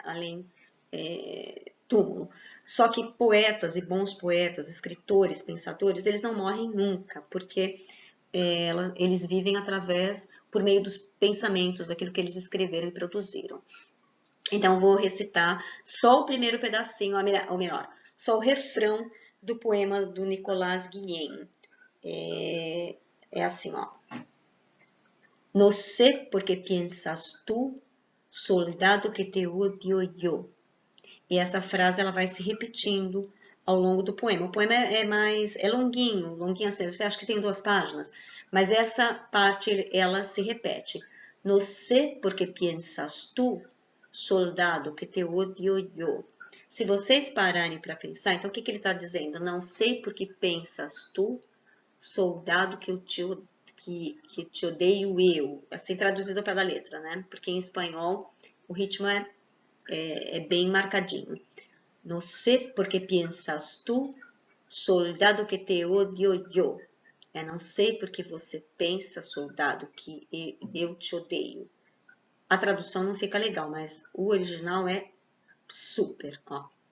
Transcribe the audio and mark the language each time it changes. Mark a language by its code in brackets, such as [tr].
[pt] Além túmulo. Só que poetas e bons poetas, escritores, pensadores, eles não morrem nunca, porque eles vivem por meio dos pensamentos, daquilo que eles escreveram e produziram. Então, vou recitar só o primeiro pedacinho, ou melhor, só o refrão do poema do Nicolás Guillén. É assim, ó. [es] No sé por qué piensas tú Soldado que te odio yo. [pt] E essa frase ela vai se repetindo ao longo do poema. O poema é longuinho assim, você acha que tem 2 páginas, mas essa parte ela se repete. [es] No sé porque piensas tú, soldado que te odio yo. [pt] Se vocês pararem para pensar, então o que ele está dizendo? Não sei porque pensas tu, soldado que te odeio eu. Assim traduzido ao pé da letra, né? Porque em espanhol o ritmo é bem marcadinho. [es] No sé por qué piensas tú, soldado que te odio yo. [pt] Não sei porque você pensa, soldado, que eu te odeio. A tradução não fica legal, mas o original é super, ó.